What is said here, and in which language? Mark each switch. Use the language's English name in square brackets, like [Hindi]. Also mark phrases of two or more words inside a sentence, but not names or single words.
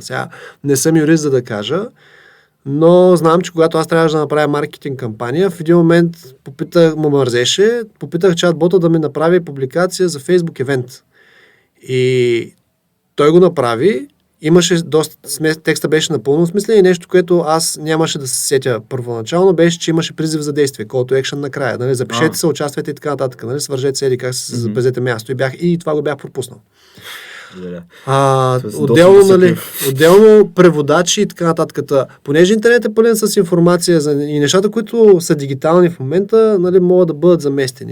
[Bulgarian] Сега не съм юрист, за да кажа, но знам, че когато аз трябваше да направя маркетинг кампания, в един момент попитах чат-бота да ми направи публикация за Facebook евент. И той го направи, имаше текста беше напълно смислен и нещо, което аз нямаше да се сетя първоначално, беше, че имаше призив за действие, [English] call to action накрая. [Bulgarian] Нали? Запишете се, участвайте и така нататък, нали? Свържете се или как се запазете място. И това го бях пропуснал. Тоест, Отделно, доста нали, досеклив. отделно преводачи и така нататък. Понеже интернет е пълен с информация и нещата, които са дигитални в момента, нали, могат да бъдат заместени.